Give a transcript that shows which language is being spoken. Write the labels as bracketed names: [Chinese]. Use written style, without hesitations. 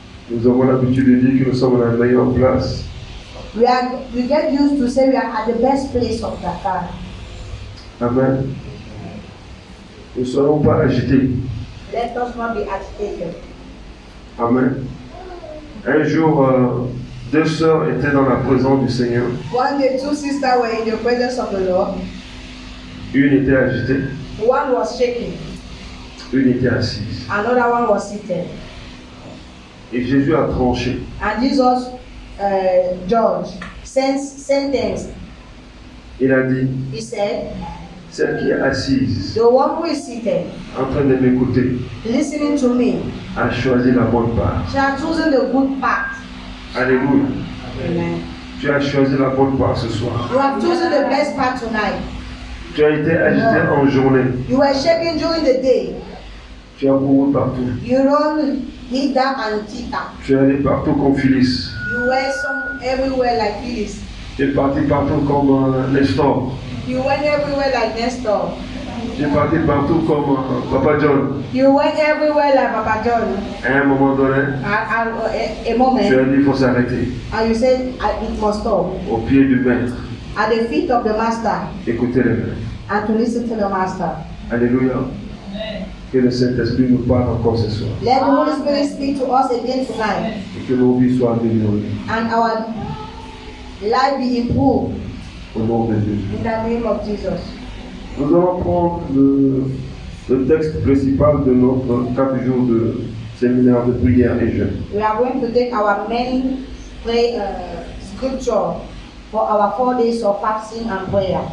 [French] Nous avons l'habitude de dire que nous sommes à la meilleure place. [English] We get used to say we are at the best place of Dakar. Amen. [French] Nous ne serons pas agités. [English] Let us not be agitated. Amen. [French] Un jour, deux sœurs étaient dans la présence du Seigneur. [English] One day, two sisters were in the presence of the Lord. [French] Une était agitée, [English] One was shaking, [French] une était assise. [English] another one was seated. [French] Et Jésus a tranché. [English] And Jesus judged, sentenced. [French] Il a dit, [English] He said, [French] celle qui est assise, [English] the one who is seated, [French] en train de m'écouter, [English] listening to me, [French] a choisi la bonne part. [English] she has chosen the good path. [French] Alléluia. [English] Amen. [French] Tu as choisi la bonne part ce soir. [English] You have chosen the best path tonight. [French] Tu as été agité en journée. [English] You were shaking during the day. [French] Tu as couru partout. [English] You run hither and thither. [French] Tu es allé partout comme Phyllis. [English] You were everywhere like Phyllis. [French] Tu es parti partout comme Nestor. [English] You went everywhere like Nestor. [French] Tu es parti partout comme Papa John. [English] You went everywhere like Papa John. [French] À un moment donné, [English] At a [French] tu [English] moment, [French] as dit il faut s'arrêter. [English] and you said, it must stop. [French] Au pied du maître. [English] At the feet of the master, [French] Écoutez le maître. [English] and to listen to the master. [French] Alléluia. Que le Saint-Esprit nous parle encore ce soir. [English] Let the Holy Spirit speak to us again tonight, [French] Et que nos vies soient améliorées. [English] and our life be improved [French] Au nom de Jésus. [English] in the name of Jesus. [French] Nous allons prendre le texte principal de notre 4 jours de séminaire de prière et jeûne. [English] We are going to take our main scripture for our 4 days of fasting and prayer.